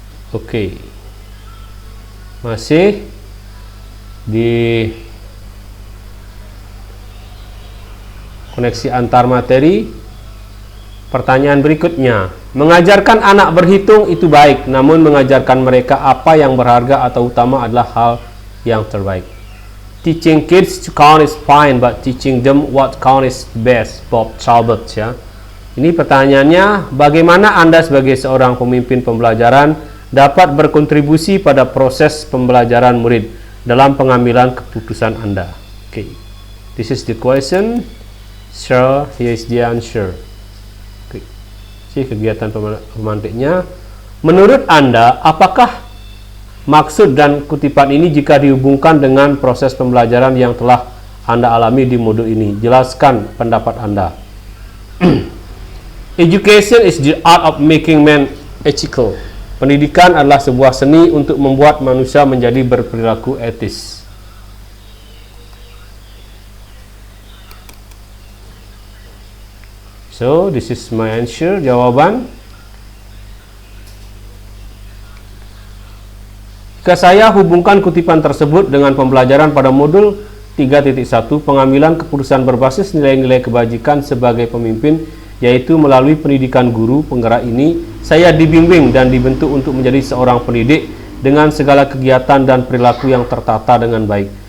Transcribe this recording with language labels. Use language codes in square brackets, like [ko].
[id] Oke. Masih di koneksi antar materi, pertanyaan berikutnya, mengajarkan anak berhitung itu baik, namun mengajarkan mereka apa yang berharga atau utama adalah hal yang terbaik. [en] Teaching kids to count is fine, but teaching them what count is best. [id] Bob Talbot ya. Ini pertanyaannya, bagaimana Anda sebagai seorang pemimpin pembelajaran dapat berkontribusi pada proses pembelajaran murid dalam pengambilan keputusan Anda? [en] Okay. This is the question. Sure, here is the answer. Okay. [id] Si kegiatan pemantiknya, Menurut Anda, apakah maksud dan kutipan ini jika dihubungkan dengan proses pembelajaran yang telah Anda alami di modul ini? Jelaskan pendapat Anda. [en] Education is the art of making man ethical. [id] Pendidikan adalah sebuah seni untuk membuat manusia menjadi berperilaku etis. [en] So, this is my answer, jawaban. [id] Jika saya hubungkan kutipan tersebut dengan pembelajaran pada modul 3.1, pengambilan keputusan berbasis nilai-nilai kebajikan sebagai pemimpin, yaitu melalui pendidikan guru penggerak ini, saya dibimbing dan dibentuk untuk menjadi seorang pendidik dengan segala kegiatan dan perilaku yang tertata dengan baik.